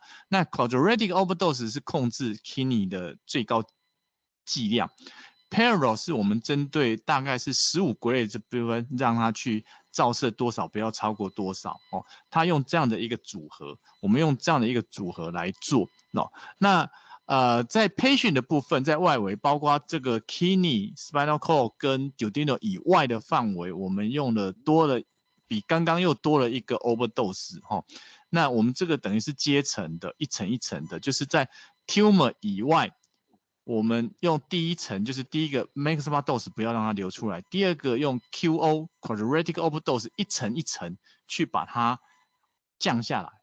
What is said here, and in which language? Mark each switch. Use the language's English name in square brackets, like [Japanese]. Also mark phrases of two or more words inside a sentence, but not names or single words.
[Chinese] 那 [English] quadratic overdose [Chinese] 是控制 kidney 的最高剂量 ，parallel 是我们针对大概是15 grade 这部分，让它去照射多少，不要超过多少哦。它用这样的一个组合，我们用这样的一个组合来做哦。那在 patient 的部分，在外围，包括这个 kidney、 [English] spinal cord [Chinese] 跟 duodenal 以外的范围，我们用了多了，比刚刚又多了一个 overdose 哈。那我们这个等于是阶层的，一层一层的，就是在 tumor 以外，我们用第一层，就是第一个 [English] maximum dose [Chinese] 不要让它流出来，第二个用 [English] QO quadratic overdose [Chinese] 一层一层去把它降下来。